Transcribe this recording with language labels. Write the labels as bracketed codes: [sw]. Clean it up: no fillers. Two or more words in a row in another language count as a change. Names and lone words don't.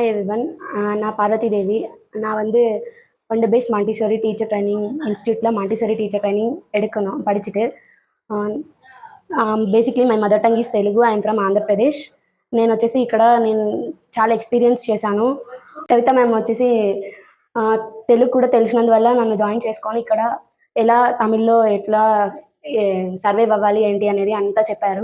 [en] Hi everyone. [ta] நான் பார்வதி தேவி. நான் வந்து ஒண்டர் பேஸ் [en] Montessori teacher training [ta] இன்ஸ்டியூட்டில் மாண்டிசோரி டீச்சர் ட்ரைனிங் எடுக்கணும் படிச்சுட்டு. [en] Basically my mother tongue is Telugu. I'm from Andhra Pradesh. [te] నేను వచ్చేసి ఇక్కడ చాలా ఎక్స్పీరియన్స్ చేశాను. కవిత మ్యామ్ వచ్చేసి తెలుగు కూడా తెలిసినందువల్ల నన్ను జాయిన్ చేసుకొని ఇక్కడ ఎలా తమిళ్లో ఎట్లా సర్వైవ్ అవ్వాలి ఏంటి అనేది అంతా చెప్పారు.